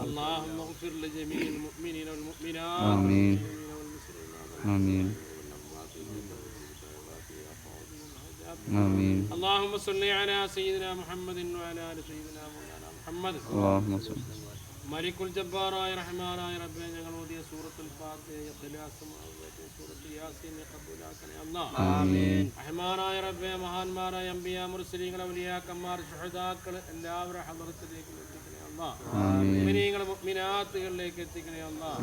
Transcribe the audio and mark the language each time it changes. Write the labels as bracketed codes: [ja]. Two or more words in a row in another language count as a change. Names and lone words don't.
[ar] اللهم اغفر لجميع المؤمنين والمؤمنات آمين والمسلمين آمين آمين اللهم صل على سيدنا محمد وعلى آل سيدنا مولانا محمد اللهم صل ملك الجبار يا رحمن يا رب [ml] ഞങ്ങൾ ഓതിയ സൂറത്തുൽ ഫാത്തിഹ ഇഖ്ലാസും സൂറത്ത് യാസീൻ ഖബൂലാക്കണേ അല്ലാഹ് ആമീൻ റഹ്മാനായ റബ്ബേ മഹാന്മാരായ അംബിയാ മുർസലീങ്ങൾ ഔലിയാക്കന്മാർ ശുഹദാക്കൾ എല്ലാവരും ഹദ്റത്തിലേക്ക് എത്തിക്കണേ അല്ലാഹ് ആമീൻ മുഅ്മിനീങ്ങൾ മുഅ്മിനാത്തുകളിലേക്ക് എത്തിക്കണേ അല്ലാഹ്